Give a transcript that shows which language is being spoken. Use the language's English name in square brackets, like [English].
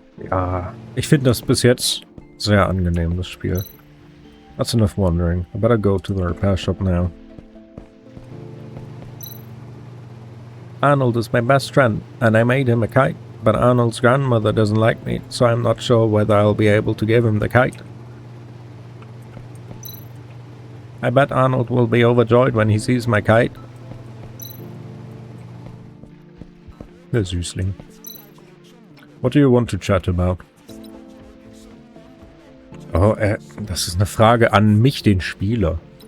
[German] Ja, ich finde das bis jetzt sehr angenehm, das Spiel. [English] That's enough wondering. I better go to the repair shop now. Arnold is my best friend, and I made him a kite, but Arnold's grandmother doesn't like me, so I'm not sure whether I'll be able to give him the kite. I bet Arnold will be overjoyed when he sees my kite. Der Süßling. What do you want to chat about? [German] Oh, das ist eine Frage an mich, den Spieler.